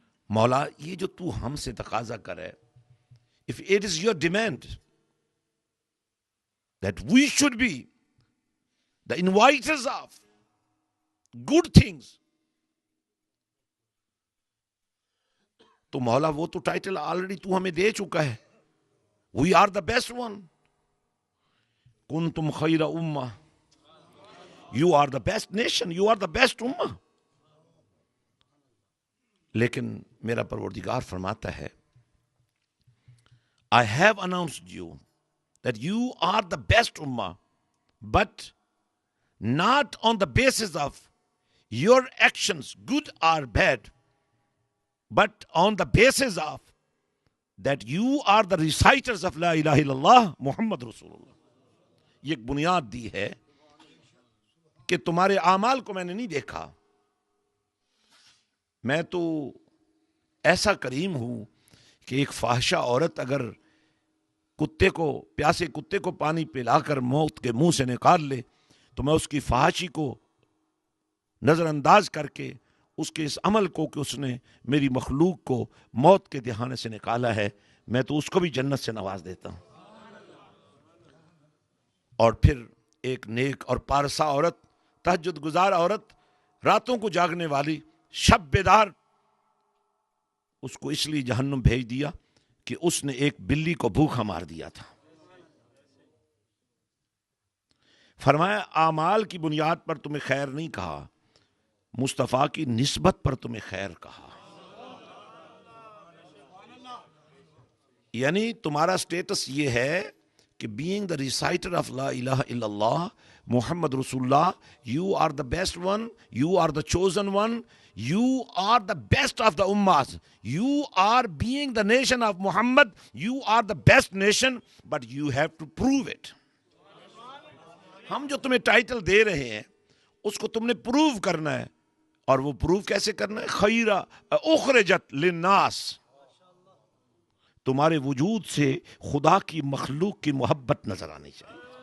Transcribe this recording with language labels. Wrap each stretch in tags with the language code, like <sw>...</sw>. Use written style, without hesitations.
<ur>مولا، یہ جو تو ہم سے تقاضا کرے،</ur> <en>if it is your demand that we should be the inviters of good things,</en> <ur>تو مولا وہ تو ٹائٹل آلریڈی تو ہمیں دے چکا ہے.</ur> <en>We are the best one.</en> <ar>کنتم خیر امہ.</ar> <en>You are the best nation, you are the best امہ.</en> <ur>لیکن میرا پروردگار فرماتا ہے</ur> <en>I have announced you that you are the best ummah, but not on the basis of your actions, good or bad, but on the basis of that you are the reciters of La ilaha illallah Muhammad Rasulullah.</en> <ur>یہ ایک بنیاد دی ہے کہ تمہارے اعمال کو میں نے نہیں دیکھا. میں تو ایسا کریم ہوں کہ ایک فاحشہ عورت اگر کتے کو, پیاسے کتے کو پانی پلا کر موت کے منہ سے نکال لے تو میں اس کی فحاشی کو نظر انداز کر کے اس کے اس عمل کو کہ اس نے میری مخلوق کو موت کے دہانے سے نکالا ہے, میں تو اس کو بھی جنت سے نواز دیتا ہوں. اور پھر ایک نیک اور پارسا عورت, تہجد گزار عورت, راتوں کو جاگنے والی, شب بیدار, اس کو اس لیے جہنم بھیج دیا کہ اس نے ایک بلی کو بھوکا مار دیا تھا. فرمایا اعمال کی بنیاد پر تمہیں خیر نہیں کہا, مصطفیٰ کی نسبت پر تمہیں خیر کہا. یعنی تمہارا سٹیٹس یہ ہے کہ</ur> <en>being the reciter of La ilaha illallah Muhammad Rasulullah, you are the best one, you are the chosen one, you are the best of the ummahs, you are being the nation of Muhammad, you are the best nation, but you have to prove it.</en> <ur>ہم جو تمہیں title دے رہے ہیں اس کو تم نے prove کرنا ہے, اور وہ پروو کیسے کرنا ہے؟</ur> <ar>خیرہ اخرجت للناس.</ar> <ur>تمہارے وجود سے خدا کی مخلوق کی محبت نظر آنی چاہیے.</ur>